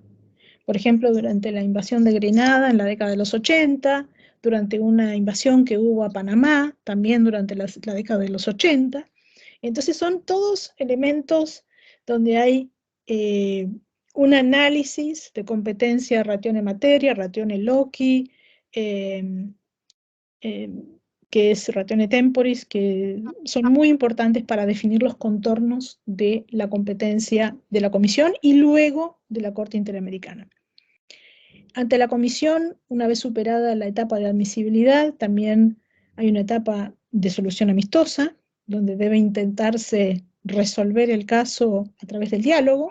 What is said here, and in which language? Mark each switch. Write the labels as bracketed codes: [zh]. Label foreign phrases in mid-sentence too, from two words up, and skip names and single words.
[es] Por ejemplo, durante la invasión de Grenada en la década de los 80, durante una invasión que hubo a Panamá, también durante la década de los 80. Entonces son todos elementos donde hay un análisis de competencia [la] ratione materia, ratione loci, [es] que es [la] ratione temporis, [es] que son muy importantes para definir los contornos de la competencia de la Comisión y luego de la Corte Interamericana. Ante la Comisión, una vez superada la etapa de admisibilidad, también hay una etapa de solución amistosa, donde debe intentarse resolver el caso a través del diálogo.